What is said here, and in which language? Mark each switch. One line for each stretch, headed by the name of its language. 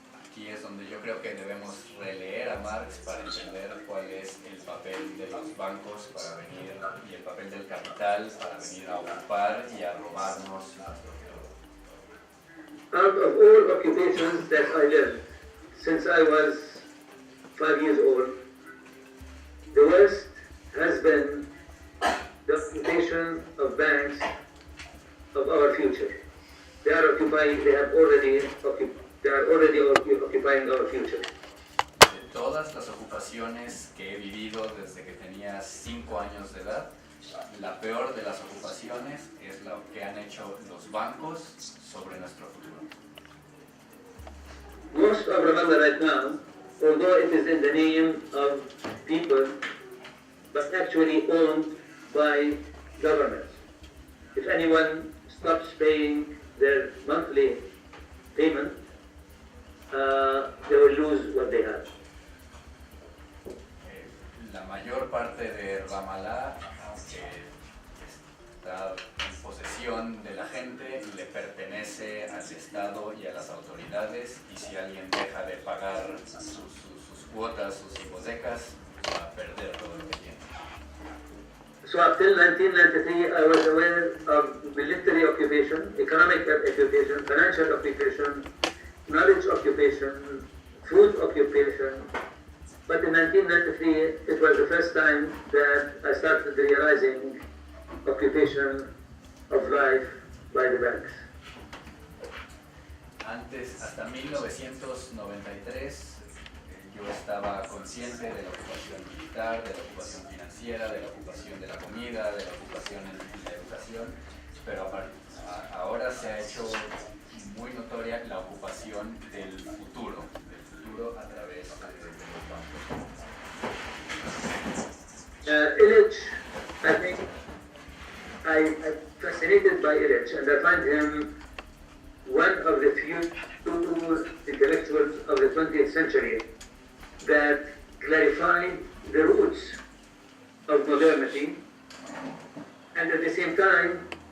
Spanish: Aquí es donde yo creo que debemos releer a Marx para entender cuál es el papel de los bancos para venir y el papel del capital para venir a ocupar y a robarnos nuestro futuro.
English: Out of all occupations that I lived since I was 5 years old, the worst has been the occupation of banks of our future. They are already occupying our future.
Spanish: De todas las ocupaciones que he vivido desde que tenía 5 años de edad, la peor de las ocupaciones es lo que han hecho los bancos sobre nuestro futuro.
English: Most of Ramallah right now, although it is in the name of people, but actually owned by governments. If anyone stops paying their monthly payment, they will lose what they have.
Spanish: La mayor parte de Ramallah, aunque está en posesión de la gente, le pertenece al Estado y a las autoridades, y si alguien deja de pagar sus cuotas, sus hipotecas, va a perder todo lo que tiene.
English: So up till 1993, I was aware of military occupation, economic occupation, financial occupation, knowledge occupation, food occupation. But in 1993, it was the first time that I started realizing occupation of life by the banks.
Spanish: Antes, hasta 1993, yo estaba consciente de la ocupación militar, de la ocupación financiera, de la ocupación de la comida, de la ocupación en la educación, pero ahora se ha hecho muy notoria la ocupación del futuro a través de los bancos.
English: Illich, I think, I'm fascinated by Illich, and I find him one of the few intellectuals of the 20th century that clarified the roots of modernity, and at the same time